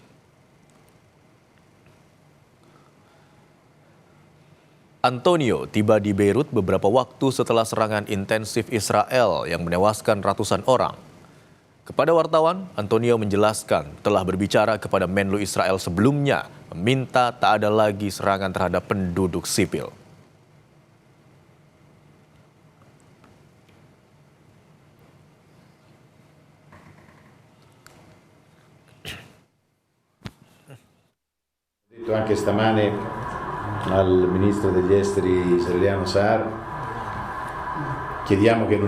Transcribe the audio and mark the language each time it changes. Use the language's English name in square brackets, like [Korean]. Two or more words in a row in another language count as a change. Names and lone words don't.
[Indonesian] Antonio tiba di Beirut beberapa waktu setelah serangan intensif Israel yang menewaskan ratusan orang. Kepada wartawan, Antonio menjelaskan telah berbicara kepada Menlu Israel sebelumnya, meminta tak ada lagi serangan terhadap penduduk sipil. [Italian] Anche stamane al ministro degli esteri israeliano Saar chiediamo che non